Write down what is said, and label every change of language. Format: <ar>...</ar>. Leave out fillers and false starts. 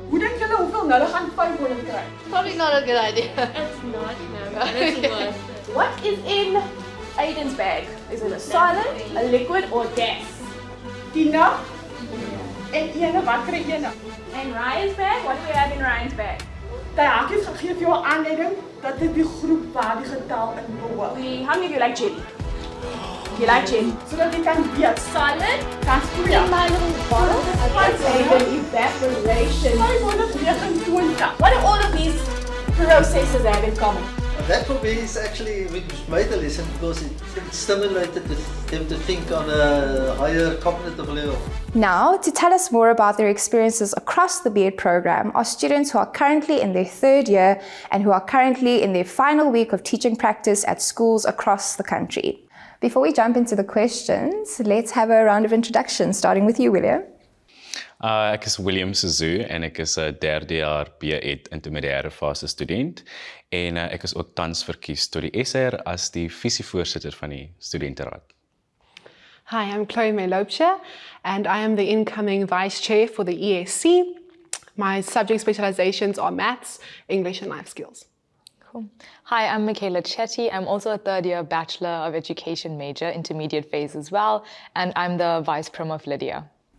<en>Probably not a good idea. It's not, no. It's worse. What is in Aiden's bag? Is it a solid, a liquid, or gas?</en> <af>Tina? En wat kry jy nou?</af> <en>And Ryan's bag? What do we have in Ryan's bag?</en> <af>Die hakies gegee vir jou aanleiding dat dit die groep waar die getal in behoort.</af> <en>How many of you like jelly? You like jelly?</en> <af>Sodat jy kan weet.</af> <en>Solid? That's three. In my little bottle? Aiden, evaporation. 529. What do all of these processes have in common? That for me is actually, which made the lesson because it stimulated them to think on a higher cognitive level. Now, to tell us more about their experiences across the B.Ed program are students who are currently in their third year and who are currently in their final week of teaching practice at schools across the country. Before we jump into the questions, let's have a round of introductions, starting with you, William.</en> <af>Ek is William Suzu en ek is 'n derde jaar B.Ed intermediêre fase student en ek is ook tans verkies tot die SR as die visievoorsitter van die studenteraad.</af> <en>Hi, I'm Chloe May-Loubser and I am the incoming Vice Chair for the ESC. My subject specializations are maths, English and life skills. Cool. Hi, I'm Michaela Chetty. I'm also a third-year Bachelor of Education major, intermediate phase as well, and I'm the Vice Prom of Lydia.</en>